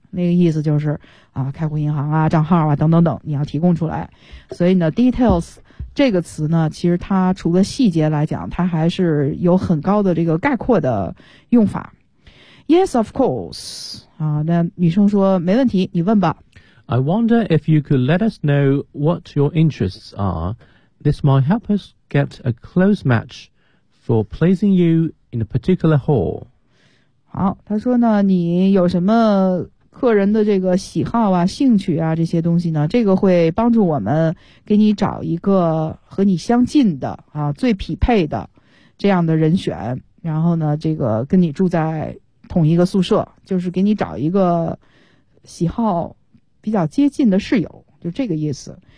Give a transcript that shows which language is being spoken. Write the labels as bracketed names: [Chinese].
[Chinese] 那个意思就是啊，开户银行啊、账号啊等等等，你要提供出来。所以呢 ，details 这个词呢，其实它除了细节来讲，它还是有很高的这个概括的用法。 [English] Yes, of course. [Chinese] 啊，那女生说没问题，你问吧。 [English] I wonder if you could let us know what your interests are. This might help us get a close match for placing you. In a particular hall. [Chinese] 好，他说呢，你有什么个人的这个喜好啊、兴趣啊这些东西呢？这个会帮助我们给你找一个和你相近的啊、最匹配的这样的人选。然后呢，这个跟你住在同一个宿舍，就是给你找一个喜好比较接近的室友，就这个意思。